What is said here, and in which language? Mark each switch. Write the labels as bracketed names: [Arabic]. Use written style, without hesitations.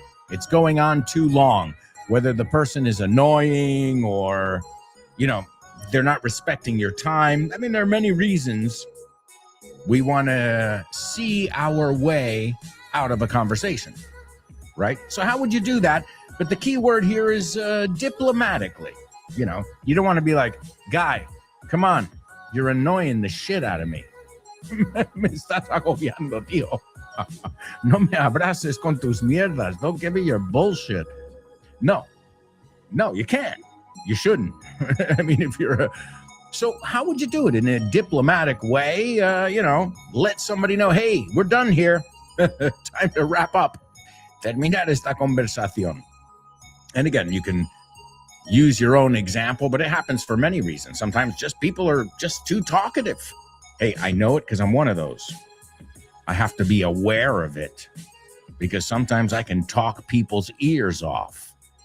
[English] It's going on too long, whether the person is annoying or, they're not respecting your time. I mean, there are many reasons we want to see our way out of a conversation, right? So how would you do that? But the key word here is diplomatically. You don't want to be like, guy, come on, you're annoying the shit out of me. [Spanish] Me estás agobiando, tío. No me abraces con tus mierdas. [English] Don't give me your bullshit. No, you can't. You shouldn't. I mean, So how would you do it? In a diplomatic way, let somebody know, hey, we're done here. Time to wrap up. [Spanish] Terminar esta conversación. [English] And again, you can use your own example, but it happens for many reasons. Sometimes just people are just too talkative. Hey, I know it because I'm one of those. I have to be aware of it because sometimes I can talk people's ears off.